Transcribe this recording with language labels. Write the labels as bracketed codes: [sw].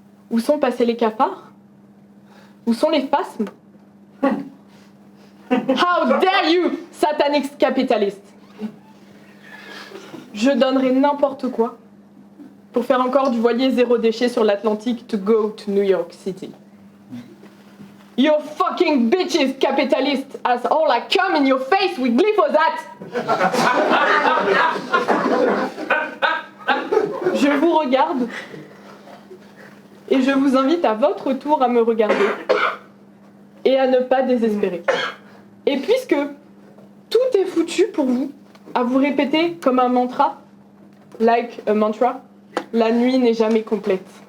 [fr] Où sont passés les cafards? Où sont les phasmes? [en] How dare you, satanic capitaliste! [fr] Je donnerai n'importe quoi pour faire encore du voilier zéro déchet sur l'Atlantique [en] to go to New York City. You fucking bitches, capitalist, as all I come in your face with glyphosate! [fr] Je vous regarde et je vous invite à votre tour à me regarder et à ne pas désespérer. Et puisque tout est foutu pour vous, à vous répéter comme un mantra, [en] like a mantra, [fr] la nuit n'est jamais complète.